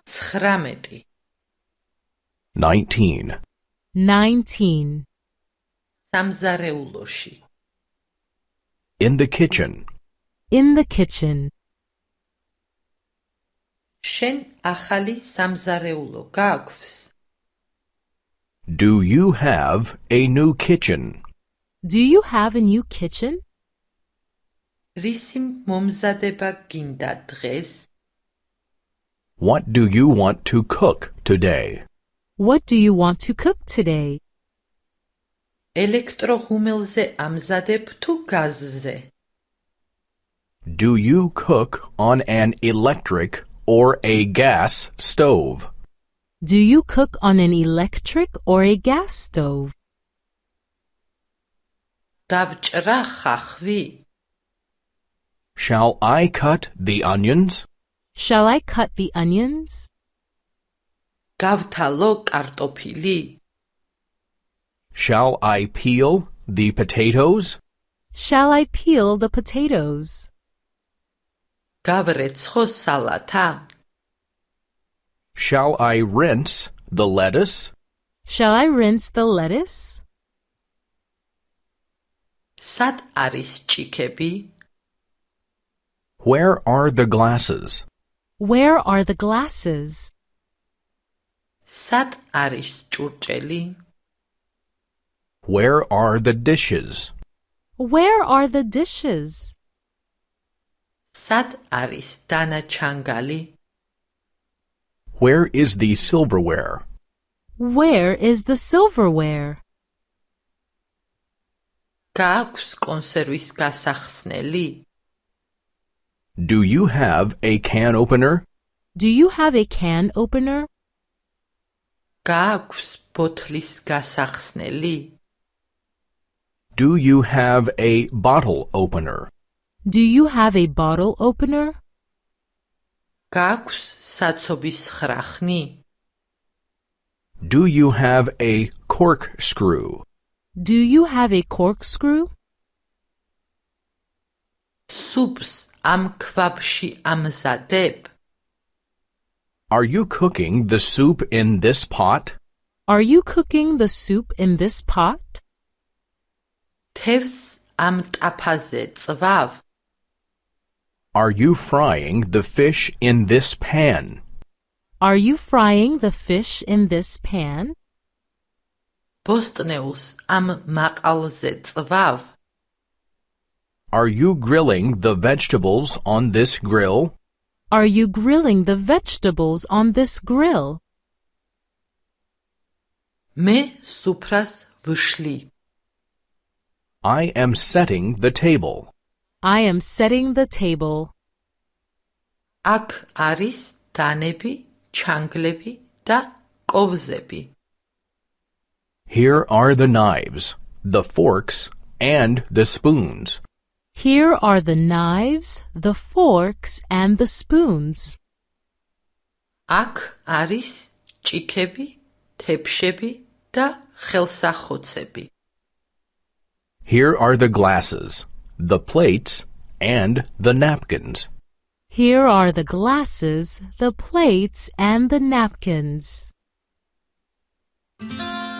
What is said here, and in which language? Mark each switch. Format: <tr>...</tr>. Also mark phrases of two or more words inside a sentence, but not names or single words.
<ka>19. 19. 19. სამზარეულოში.</ka> <en>In the kitchen. In the kitchen.</en> <ka>შენ ახალი სამზარეულო გააქვს?</ka> <en>Do you have a new kitchen? Do you have a new kitchen?</en> <ka>რისი მომზადება გინდა დღეს?</ka> <en>What do you want to cook today? What do you want to cook today?</en> <ka>ელექტროღუმელზე ამზადებ თუ გაზზე?</ka> <en>Do you cook on an electric or a gas stove? Do you cook on an electric or a gas stove?</en> <ka>დავჭრა ხახვი?</ka> <en>Shall I cut the onions? Shall I cut the onions?</en> <ka>გავთალო კარტოფილი?</ka> <en>Shall I peel the potatoes? Shall I peel the potatoes?</en> <ka>გავრეცხო სალათა?</ka> <en>Shall I rinse the lettuce? Shall I rinse the lettuce?</en> <ka>სად არის ჭიქები?</ka> <en>Where are the glasses? Where are the glasses?</en> <ka>სად არის ჭურჭელი?</ka> <en>Where are the dishes? Where are the dishes?</en> <ka>სად არის დანაჩანგალი?</ka> <en>Where is the silverware? Where is the silverware?</en> <ka>გააქვს კონსერვის გასახსნელი?</ka> <en>Do you have a can opener? Do you have a can opener?</en> <ka>გააქვს ბოთლის გასახსნელი?</ka> <en>Do you have a bottle opener? Do you have a bottle opener?</en> <ka>გააქვს საცობის ხრახნი?</ka> <en>Do you have a corkscrew? Do you have a corkscrew?</en> <ka>სუპს ამ ქვაბში ამზადებ?</ka> <en>Are you cooking the soup in this pot? Are you cooking the soup in this pot?</en> <ka>თევზს ამ ტაფაზე წვავ?</ka> <en>Are you frying the fish in this pan? Are you frying the fish in this pan?</en> <ka>ბოსტნეულს ამ მაყალზე წვავ?</ka> <en>Are you grilling the vegetables on this grill? Are you grilling the vegetables on this grill?</en> <ka>მე სუფრას ვშლი.</ka> <en>I am setting the table. I am setting the table.</en> <ka>აქ არის დანები, ჩანგლები და კოვზები.</ka> <en>Here are the knives, the forks, and the spoons. Here are the knives, the forks, and the spoons.</en> <ka>აქ არის ჭიქები, თეფშები და ხელსახოცები.</ka> <en>Here are the glasses, the plates, and the napkins. Here are the glasses, the plates, and the napkins.</en>